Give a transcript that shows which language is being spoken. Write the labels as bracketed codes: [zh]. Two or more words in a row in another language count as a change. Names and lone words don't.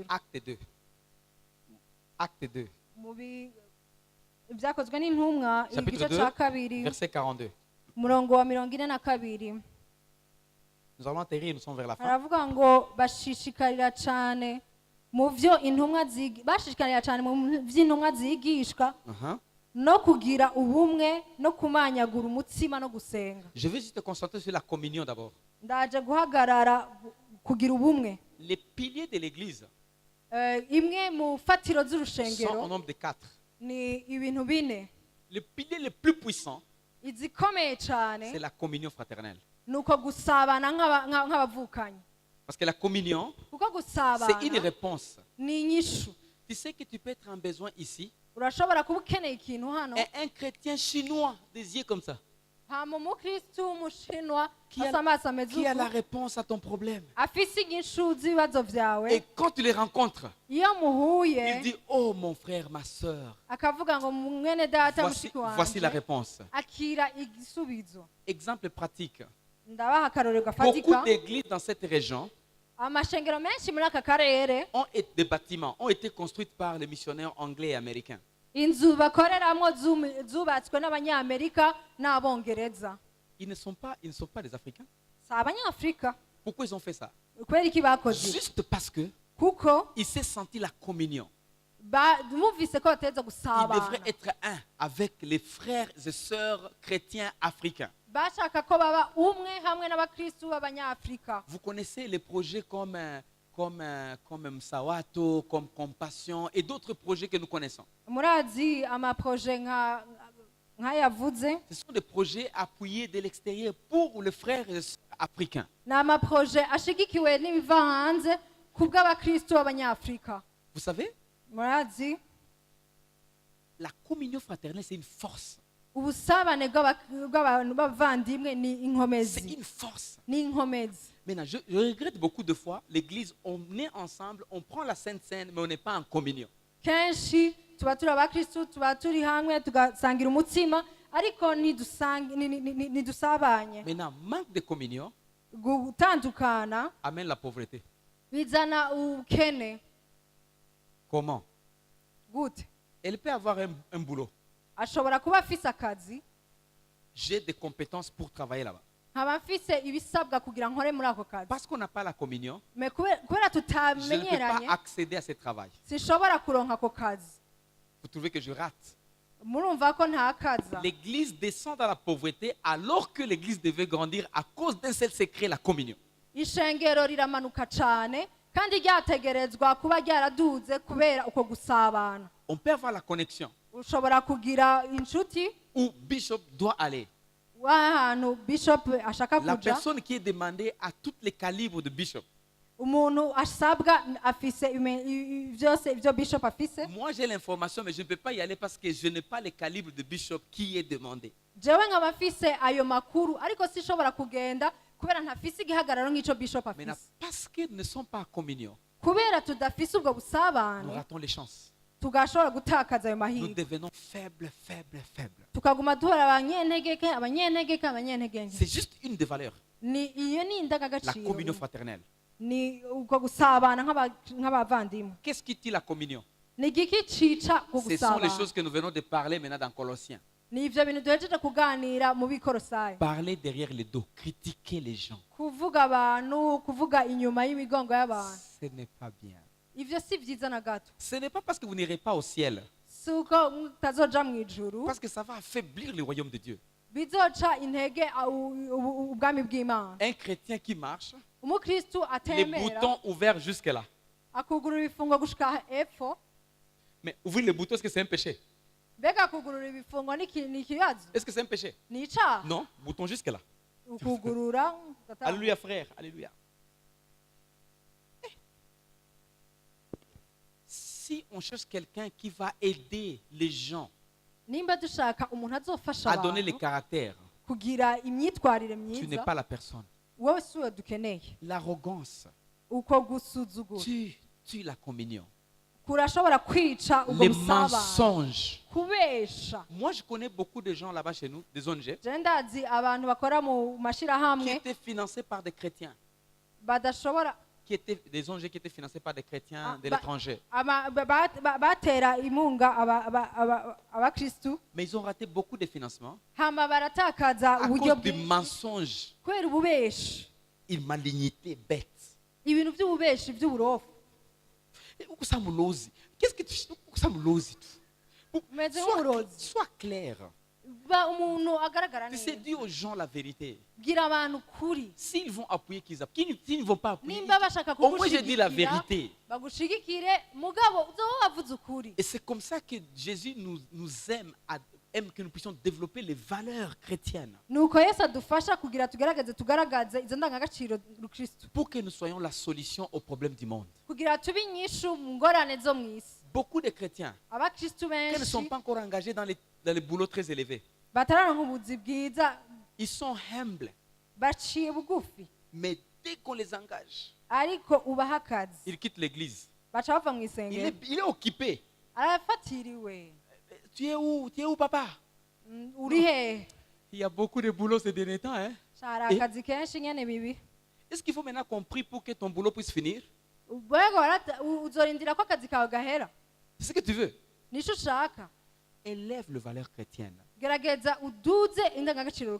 [fr] Acte 2. Acte 2. [rw] Mubi ibyakozwe n'intumwa [fr] Chapitre [rw] igice 2, cya kabiri [fr] verset 42. [rw] murongo wa 42. [fr] Nous allons atterrir, nous sommes vers la fin. [rw] Aravuga ngo bashishikarira cyane mu byo intumwa bashishikarira cyane mu by'intumwa zigishwa no kugira ubumwe no kumanyagura umutsima no gusenga. [fr] Je vais juste te concentrer sur la communion d'abord. [rw] Ndaje guhagarara kugira ubumwe. [fr] Les piliers de l'église [rn] Imwe mu fatiro [fr] sont au [rn] z'urushengero [fr] nombre de 4. [rn] ni ibintu bine. [fr] Le pilier le plus puissant, [rn] Izikomeye cyane [fr] c'est la communion fraternelle. [rn] nuko gusabana nk'abavukanyi. [fr] Parce que la communion, [rn] Kuko [fr] c'est une [rn] gusabana [fr] réponse. [rn] ni inyishu. [fr] Tu sais que tu peux être en besoin ici. [rn] Urashobora kuba ukeneye ikintu hano, [fr] Et un chrétien chinois, des yeux comme ça, [rn] hama umukristu w'umushinwa [fr] Qui a- [rn] asa amaso ameze [fr] qui a la [rn] uku, [fr] réponse à ton problème. [rn] afise inyishu z'ibibazo byawe. [fr] Et quand tu les rencontres, [rn] Iyo muhuye [fr] il dit: oh mon frère, ma soeur, [rn] akavuga ngo mwene data [fr] voici, [rn] mushiki [fr] voici la [rn] wanje, [fr] réponse. [rn] akira igisubizo. [fr] Exemple pratique. [rn] Ndabaha akarorero [fr] Beaucoup [rn] gafatika. [fr] d'églises dans cette région [rn] Amashengero menshi muri aka karere, [fr] des bâtiments ont été construits par les missionnaires anglais et américains. [rn] inzu bakoreramo zubatswe n'abanyamerika n'abongereza. [fr] Ils ne sont pas des Africains. [rn] Si abanyafurika. [fr] Pourquoi ils ont fait ça? [rn] Kubera iki bakoze? [fr] Juste parce que [rn] Kuko [fr] ils s'est senti la communion. [rn] bumvise ko bateza [fr] Ils [rn] gusabana. [fr] devraient être un avec les frères et sœurs chrétiens africains. [rn] Bashaka ko baba umwe hamwe n'abakristu b'abanyafurika. [fr] Vous connaissez les projets comme Msawato, comme Compassion et d'autres projets que nous connaissons. [rn] Murazi amaproje nk'ayavuze. [fr] Ce sont des projets appuyés de l'extérieur pour les frères et sœurs africains. [rn] Ni amaproje ashigikiwe n'ibiva hanze ku bw'abakristu b'abanyafurika. [fr] Vous savez, [rn] Murazi [fr] la communion fraternelle, c'est une force. [rn] ubusabane bw'abantu b'abavandimwe ni [fr] C'est [rn] inkomezi [fr] une force. [rn] ni inkomezi. [fr] Maintenant, je regrette beaucoup de fois, l'église, on est ensemble, on prend la Sainte Seine, mais on n'est pas en communion. [rn] Kenshi tuba turi abakristu tuba turi hamwe tugasangira umutsima ariko ntidusabanye. [fr] Maintenant, manque de communion [rn] Gutandukana [fr] amène la pauvreté. [rn] bizana ubukene. [fr] Comment? [rn] Gute? [fr] Elle peut avoir un boulot. [rn] Ashobora kuba afise akazi, [fr] J'ai des compétences pour travailler là-bas. [rn] nkaba mfise ibisabwa kugira nkore muri ako kazi, [fr] Parce qu'on n'a pas la communion, [rn] me kubera [fr] je ne peux pas [rn] tutamenyeranye [fr] accéder à ce travail. [rn] sinshobora kuronka ako kazi. [fr] Vous trouvez que je rate? [rn] Murumva ko nta kaza. [fr] L'église descend dans la pauvreté alors que l'église devait grandir à cause d'un seul secret, la communion. [rn] Ishengero riramanuka cane kandi ryategerezwa kuba ryaraduze kubera uko gusabana. [fr] On peut avoir la connexion [rn] Ushobora kugira inshuti [fr] où Bishop doit aller. [rn] w'ahantu bishop ashaka [fr] La [rn] kuja, [fr] personne qui est demandée à tous les calibres de Bishop. [rn] umuntu asabwa afise byose ibyo bishop afise. [fr] Moi, j'ai l'information, mais je ne peux pas y aller parce que je n'ai pas les calibres de Bishop qui est demandé. [rn] Jewe nkaba mfise ayo makuru ariko sinshobora kugenda kubera ntafise igihagararo nk'ico bishop [fr] Maintenant, [rn] afise. [fr] parce qu'ils ne sont pas en communion, [rn] Kubera tudafise ubwo [fr] nous [rn] busabane [fr] ratons les chances. [rn] tugashobora gutakaza ayo [fr] Nous [rn] mahirwe, [fr] devenons faibles, faibles, faibles. [rn] tukaguma duhora abanyentegeke abanyentegeke abanyentegeke. [fr] C'est juste une des valeurs, [rn] Iyo ni [fr] la [rn] indangagaciro, [fr] communion fraternelle. [rn] ni uko gusabana nk'abavandimwe. [fr] Qu'est-ce qui dit la communion? [rn] Ni igiki cica ku [fr] Ce sont les [rn] gusabana. [fr] choses que nous venons de parler maintenant dans Colossiens. [rn] Ni ivyo bintu duhejeje kuganira mu bikorosayi, [fr] Parler derrière les dos, critiquer les gens, [rn] kuvuga abantu, kuvuga inyuma y'imigongo y'abantu. [fr] ce n'est pas bien. [rn] Ivyo si vyiza na gato. [fr] Ce n'est pas parce que vous n'irez pas au ciel, [rn] Si uko mutazoja mw'ijuru [fr] parce que ça va affaiblir le royaume de Dieu. [rn] bizoca intege ubwami bw'Imana. [fr] Un chrétien qui marche, [rn] Umukristu [fr] les [rn] atemera [fr] boutons ouverts jusque-là. [rn] akugurura ibifungo gushika epfo. [fr] Mais ouvrir les boutons, est-ce que c'est un péché? [rn] Mbega kugurura ibifungo ni ikibazo? [fr] Est-ce que c'est un péché? [rn] Ni icaha? [fr] Non, bouton jusque-là. [rn] Ukugurura [fr] Alléluia, frère. Alléluia. Si on cherche quelqu'un qui va aider les gens [rn] nimba dushaka umuntu azofasha [fr] à donner les [rn] abantu [fr] caractères, [rn] kugira imyitwarire [fr] tu n'es [rn] myiza, [fr] pas la personne. [rn] wowe si we dukeneye. [fr] L'arrogance [rn] Uko gusuzugura [fr] tue la communion. [rn] kurashobora kwica ubwo [fr] Les [rn] busabane. [fr] mensonges. [rn] Kubesha. [fr] Moi, je connais beaucoup de gens là-bas chez nous, des ONG, [rn] Je ndazi abantu bakora mu [fr] qui [rn] mashirahamwe [fr] étaient financés par des chrétiens, [rn] badashobora [fr] des ONG qui étaient financés par des chrétiens Ah, de bah- l'étranger. [rn] batera imunga abakristu [fr] Mais ils ont raté beaucoup de financements [rn] hama baratakaza [fr] à [rn] uburyo [fr] cause du [rn] bwinshi [fr] mensonge, [rn] kubera ububeshi, [fr] une malignité bête. [rn] ibintu by'ububeshi by'uburofu. [fr] Qu'est-ce que tu [rn] Umeze nk'uburozi. [fr] Sois clair. [rn] Umuntu agaragara [fr] C'est [rn] neza, [fr] dire aux gens la vérité. [rn] bwira abantu kuri. [fr] S'ils vont appuyer, s'ils ne vont pas appuyer, [rn] Nimba bashaka [fr] au moins je dis la [rn] kugushigikira [fr] vérité. [rn] bagushigikire mugabo uzoba wavuze ukuri. [fr] Et c'est comme ça que Jésus nous aime que nous puissions développer les valeurs chrétiennes [rn] Nuko Yesu adufasha kugira tugaragaze izo ndangagaciro rukristo, [fr] pour que nous soyons la solution aux problèmes du monde. [rn] kugira tube inyishu mu ngorane zo mw'isi. [fr] Beaucoup de chrétiens [rn] Abakristu [fr] qui ne sont [rn] benshi [fr] pas encore engagés dans les boulots très élevés, [rn] batararonka ubuzi bwiza, [fr] ils sont humbles. [rn] baciye bugufi, [fr] Mais dès qu'on les engage, [rn] ariko ubaha akazi [fr] ils quittent l'église. [rn] baca bava mu isengero. [fr] Il est occupé. [rn] Arafatiriwe. [fr] Tu es où? Tu es où, papa? [rn] Uri hehe? [fr] Il y a beaucoup de boulot ces derniers temps. Hein? [rn] Hari akazi kenshi nyene bibi. [fr] Est-ce qu'il faut maintenant qu'on prie pour que ton boulot puisse finir? [rn] Uzorindira ko akazi kawe gahera? [fr] C'est ce que tu veux. [rn] Nico ushaka? [fr] Élève les valeurs chrétiennes. [rn] Gerageza uduze indangagaciro